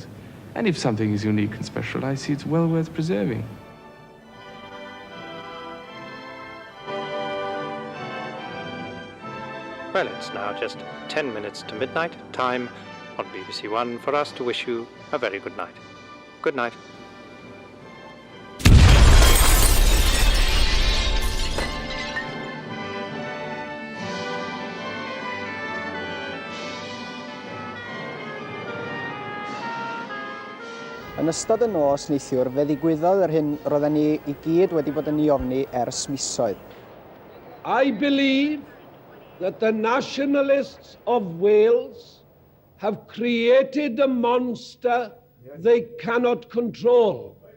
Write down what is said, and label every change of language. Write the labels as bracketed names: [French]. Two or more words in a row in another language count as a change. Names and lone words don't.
[English] And if something is unique and special, I see it's well worth preserving. Well, it's now just 10 minutes to midnight, time on BBC One for us to wish you a very good night. Good night. [Welsh] Yn ystod y nos neithiwr, fe ddigwyddodd yr hyn roedden ni I gyd wedi bod yn ei ofni ers misoedd. [English] I believe that the nationalists of Wales have created a monster they cannot control.